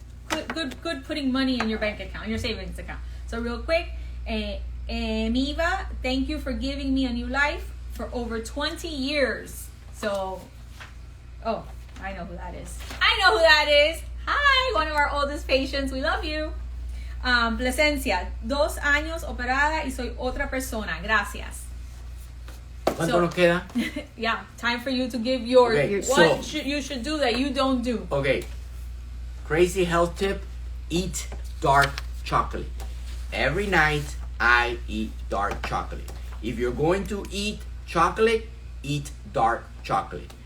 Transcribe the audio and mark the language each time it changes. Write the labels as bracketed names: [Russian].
[English] It's good putting money in your bank account, your savings account. So real quick, Miva, thank you for giving me a new life for over 20 years. So, oh, I know who that is. Hi, one of our oldest patients. We love you. [Spanish] Plasencia, 2 años operada y soy otra persona. Gracias. ¿Cuánto nos queda? [English] Yeah, time for you to give your Okay, what so- you should do that you don't do. Okay, crazy health tip, eat dark chocolate. Every night I eat dark chocolate. If you're going to eat chocolate, eat dark chocolate.